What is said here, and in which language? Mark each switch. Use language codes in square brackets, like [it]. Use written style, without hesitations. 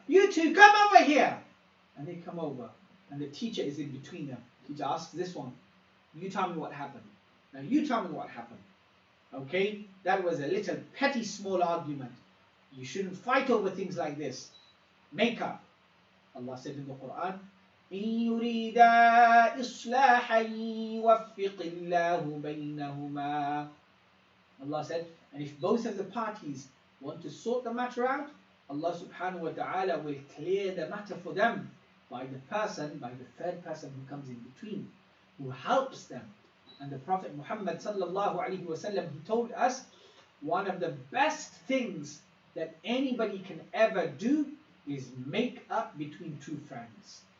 [en] You two, come over here. And they come over. And the teacher is in between them. The teacher asks this one, you tell me what happened. Now you tell me what happened. Okay? That was a little petty small argument. You shouldn't fight over things like this. Make up. Allah said in the Quran, [ar] إِن يُرِيدَا إِصْلَاحًا يُوَفِّقِ اللَّهُ بَيْنَهُمَا. [en] Allah said, and if both of the parties want to sort the matter out, Allah subhanahu wa ta'ala will clear the matter for them by the third person who comes in between, who helps them. And the Prophet Muhammad sallallahu alaihi wasallam, he told us, one of the best things that anybody can ever do is make up between two friends.